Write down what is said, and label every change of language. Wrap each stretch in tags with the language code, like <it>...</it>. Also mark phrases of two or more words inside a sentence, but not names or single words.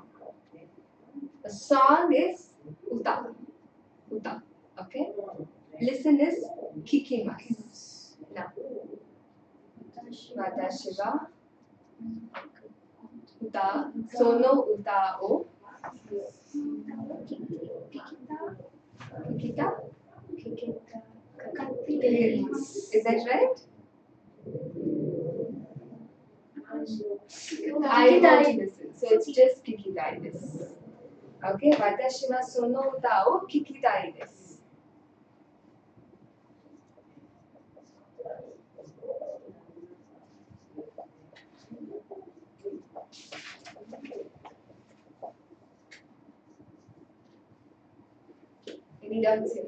<en>The song is uta. Uta. Okay? Listen is kikimasu. Now,</en> <ja>私は歌、その歌を聞いた?</ja> <en>Is that right? I want to listen. So it's just</en> <ja>聞きたいです. Okay, 私はその歌を聞きたいです.</ja> <en>Any doubts here?</en>